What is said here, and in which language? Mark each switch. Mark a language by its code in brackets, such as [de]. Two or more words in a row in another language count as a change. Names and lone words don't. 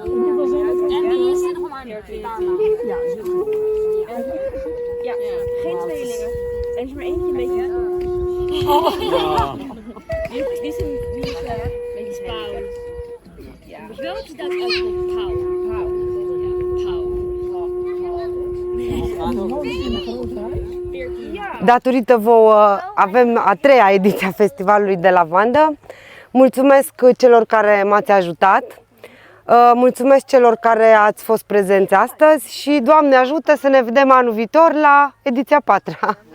[nl] En die is er nog maar een paar maanden. Ja, ja, geen tweelingen. Er is maar eentje een beetje. Die is een beetje spauw. Ja. Welke dat uitkomt? Pauw. [ro] Datorită vouă avem a 3-a ediție a Festivalului de Lavandă. Mulțumesc celor care m-ați ajutat, mulțumesc celor care ați fost prezenți astăzi și Doamne ajută să ne vedem anul viitor la ediția 4-a.